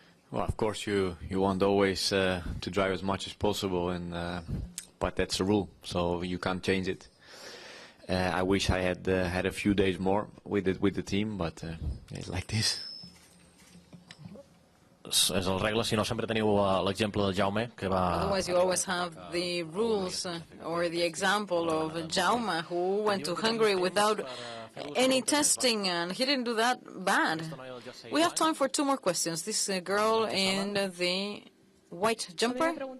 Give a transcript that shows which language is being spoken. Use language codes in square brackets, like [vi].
[en] Well, of course you want always to drive as much as possible, but that's the rule, so you can't change it. I wish I had a few days more with the team, but it's like this. [ca] És el regla, si no sempre teniu l'exemple del Jaime, que va... [en] Otherwise you always have the rules or the example of Jaime, who went to Hungary without any testing, and he didn't do that bad. We have time for 2 more questions. This girl in the white jumper.